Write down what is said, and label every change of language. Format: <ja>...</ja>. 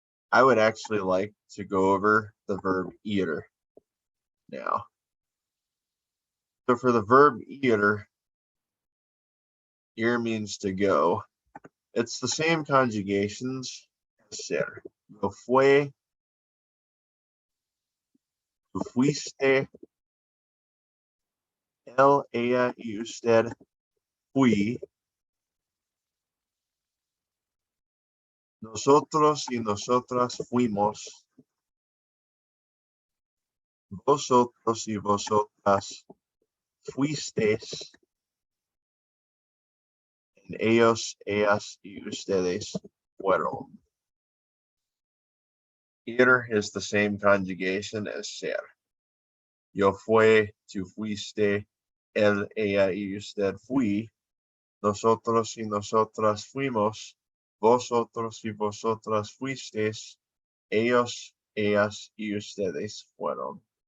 <en>I would actually like to go over the verb ir now. So for the verb ir means to go. It's the same conjugations as ser.</en> <es>Yo fue, tú fuiste, él, ella, y usted fui. Nosotros y nosotras fuimos. Vosotros y vosotras fuisteis. And ellos, ellas, y ustedes fueron.</es> <en>Ir is the same conjugation as ser.</en> <es>Yo fue, tú fuiste, él, ella, y usted fui. Nosotros y nosotras fuimos. Vosotros y vosotras fuisteis. Ellos, ellas, y ustedes fueron.</es>